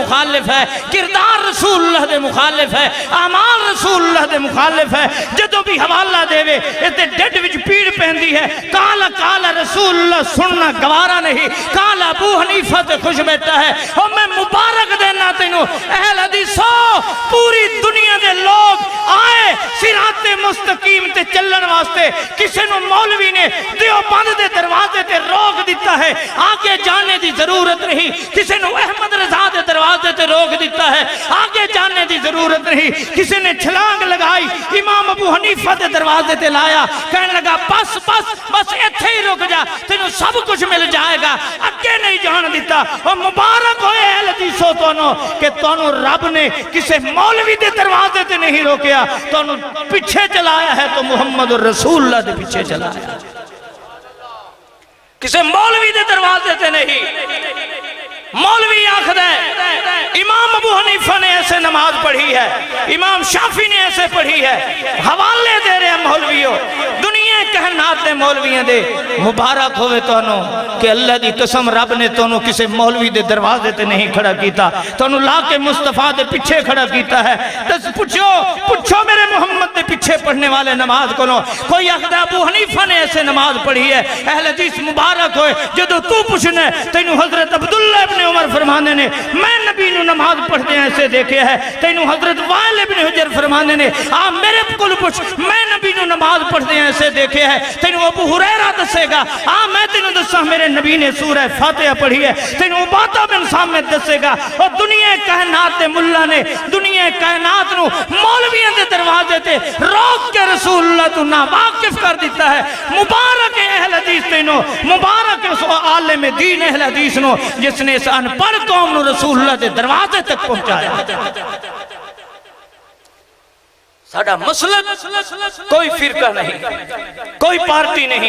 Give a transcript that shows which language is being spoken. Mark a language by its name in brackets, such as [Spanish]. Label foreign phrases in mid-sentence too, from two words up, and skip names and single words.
[Punjabi] مخالف ہے کردار رسول اللہ دے مخالف ہے اعمال رسول اللہ دے مخالف ہے جدو بھی حوالہ دے وے اتے ڈیڈ وچ پیڑ پہندی ہے کالا کالا رسول اللہ سننا گوارا نہیں کالا ابو حنیفہ تے خوش بیٹھا ہے اور میں مبارک دینا تینوں اہل حدیثو پوری دنیا دے لوگ آئے صراط مستقیم تے چلن واسطے کسی نو مولوی نے دیوبند دے دروازے تے روک دیتا ہے آگے جانے دی ضرورت نہیں کسی نو احمد رضا دے دروازے تے روک دیتا ہے آگے جانے دی ضرورت نہیں کسی نے چھلانگ لگائی امام ابو حنیفہ دے دروازے تے لایا کہنے لگا بس ایتھے ہی رک جا تینوں [Urdu] سب کچھ مل جائے گا [Punjabi] اگے نہیں جان دیتا اور مبارک ہوئے اہل حدیثو تونوں کہ تونوں رب نے کسے مولوی دے دروازے تے نہیں روکیا تونوں پیچھے چلایا ہے تو محمد الرسول اللہ دے پیچھے چلایا کسے مولوی دے دروازے تے نہیں مولوی آخد ہے امام ابو حنیفہ نے ایسے نماز پڑھی ہے امام شافی نے ایسے پڑھی ہے حوالے دے رہے ہیں مولویوں دنیا کائنات دے مولویاں دے مبارک ہوئے تو انہوں کہ اللہ دی قسم رب نے تو انہوں کسے مولوی دے دروازے تے نہیں کھڑا کیتا تو انہوں لا کے مصطفیٰ دے پچھے کھڑا کیتا ہے. پوچھو میرے محمد دے پچھے پڑھنے والے نماز کو کوئی اخدہ ابو حنیفہ نے ایسے نماز پڑھی ہے اہل حدیث مبارک ہوئے جدو تو پوچھنے تینوں حضرت عبداللہ ابن عمر فرمانے نے میں نبی نو نماز پڑھتے ہیں ایسے دیکھے ہے. تینوں حضرت وائل ابن حجر فرمانے نے میرے کل پوچھ میں نبی نو نماز پڑھتے ہیں ایسے دیکھے ہے. تینوں ابو ہریرہ دسے گا میں تینوں دسا میرے نبی نے سورہ فاتحہ پڑھی ہے. تینوں عبادہ بن صامت دسے گا اور دنیا کائنات دے ملا نے دنیا کائنات نو مولویاں دے دروازے تے روک کے رسول اللہ تو نا واقف کر دیتا ہے. مبارک اہل حدیث تینوں مبارک اس عالم دین اہل حدیث نو جس نے اس انپڑھ قوم نو رسول اللہ دے دروازے تک پہنچایا. ساڑھا مسلک کوئی فرقہ نہیں کوئی پارٹی نہیں.